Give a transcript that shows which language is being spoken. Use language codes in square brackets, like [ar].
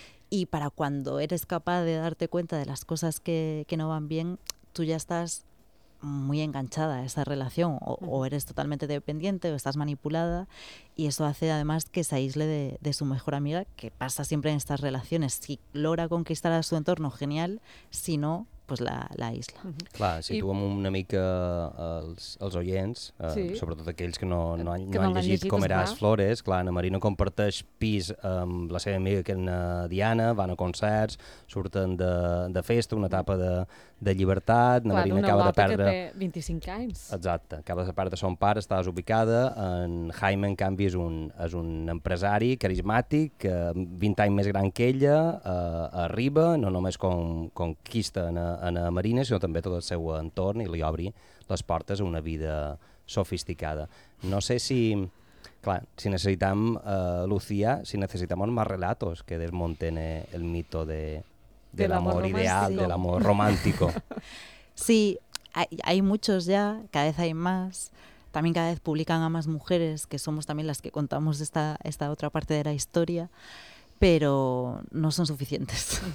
[es] Y para cuando eres capaz de darte cuenta de las cosas que no van bien, tú ya estás... muy enganchada a esa relación o eres totalmente dependiente o estás manipulada y eso hace además que se aísle de su mejor amiga, que pasa siempre en estas relaciones. Si logra conquistar a su entorno, genial, si no, pues la aísla. [ca] Clar, situem una mica els oients, sobretot aquells que no han llegit Com eras flores. Clar, Anna Marina comparteix pis amb la seva amiga, que és Diana, van a concerts, surten de festa, una etapa de llibertat. Clar, Marina acaba de perdre... que té 25 anys. Exacte, acaba de perdre son pare, està desubicada. En Jaime, en canvi, és un empresari carismàtic, 20 anys més gran que ella, arriba, no només conquista a Marina, sinó també tot el seu entorn i li obri les portes a una vida sofisticada. No sé si... Clar, si necessitem, [es] Lucía, si necessitem más relatos que desmonten el mito del amor ideal, del amor romántico. Sí, hay muchos ya, cada vez hay más. También cada vez publican a más mujeres, que somos también las que contamos esta otra parte de la historia, pero no son suficientes.